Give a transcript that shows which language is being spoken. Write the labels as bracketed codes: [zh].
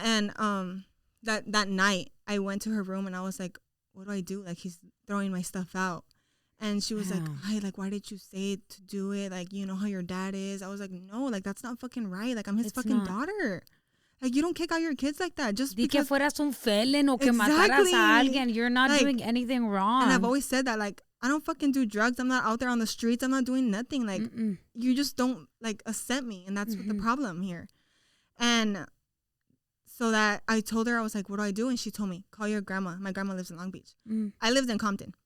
[en] And that night I went to her room and I was like, what do I do? Like, he's throwing my stuff out. And she was like, hi, like, why did you say to do it? Like, you know how your dad is. I was like, no, like, that's not fucking right. Like, I'm his fucking daughter. Like, you don't kick out your kids like that. Just because. [es] Que fueras un felon o que mataras a alguien. [en] You're not, like, doing anything wrong. And I've always said that, like, I don't fucking do drugs. I'm not out there on the streets. I'm not doing nothing. Like, you just don't, like, accept me. And that's the problem here. And so that I told her, I was like, what do I do? And she told me, call your grandma. My grandma lives in Long Beach. I lived in Compton.